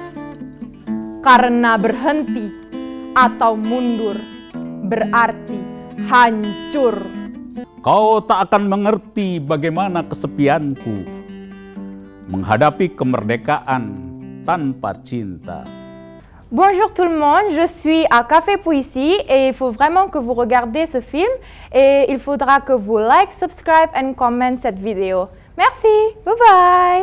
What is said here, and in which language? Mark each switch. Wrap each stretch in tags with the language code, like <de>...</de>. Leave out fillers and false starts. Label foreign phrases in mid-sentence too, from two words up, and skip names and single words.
<id>Karena berhenti atau mundur berarti hancur. Kau tak akan mengerti bagaimana kesepianku menghadapi kemerdekaan tanpa cinta.</id> <fr>Bonjour tout le monde, je suis à Café Poésie et il faut vraiment que vous regardez ce film et il faudra que vous</fr> <en>like, subscribe and comment</en> <fr>cette vidéo.</fr> <en>Merci, bye bye.</en>